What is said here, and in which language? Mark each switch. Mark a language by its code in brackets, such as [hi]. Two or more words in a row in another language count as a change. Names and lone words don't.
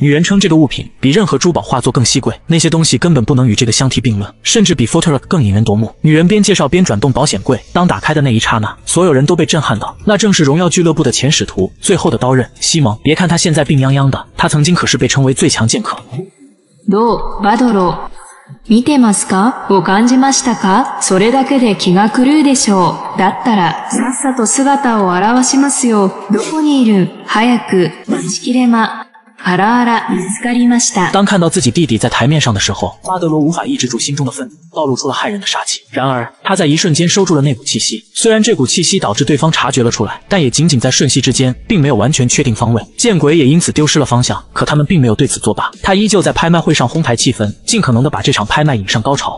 [zh] 女人称这个物品比任何珠宝画作更稀贵，那些东西根本不能与这个相提并论，甚至比 Futur 更引人夺目。女人边介绍边转动保险柜，当打开的那一刹那，所有人都被震撼到，那正是荣耀俱乐部的前使徒，最后的刀刃西蒙。别看他现在病殃殃的，他曾经可是被称为最强剑客。 [ja] どう、バドロ、見てますか？を感じましたか？それだけで気が狂うでしょう。だったら、さっさと姿を現しますよ。どこにいる？早く、待ちきれま。あらあら、見つかりました。 [zh] 当看到自己弟弟在台面上的时候，巴德罗无法抑制住心中的愤怒，暴露出了骇人的杀气。然而，他在一瞬间收住了那股气息。虽然这股气息导致对方察觉了出来，但也仅仅在瞬息之间，并没有完全确定方位。见鬼也因此丢失了方向。可他们并没有对此作罢，他依旧在拍卖会上哄抬气氛，尽可能的把这场拍卖引上高潮。